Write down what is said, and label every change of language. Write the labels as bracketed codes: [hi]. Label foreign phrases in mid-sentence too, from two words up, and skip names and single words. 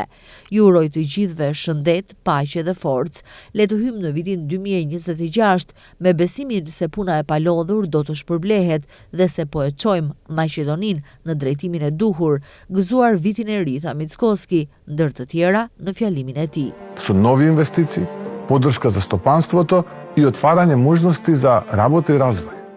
[sq] Ju uroj të gjithëve shëndet, paqe dhe forcë. Le të hyjmë në vitin 2026 me besimin se puna e palodhur do të shpërblehet dhe se po e çojmë Maqedoninë në drejtimin e duhur, gëzuar vitin e ri, tha Mickoski, ndër të tjera në fjalimin e tij. [mk] Su novi investiции, поддршка за стопанството и отварање можности за работа и развој.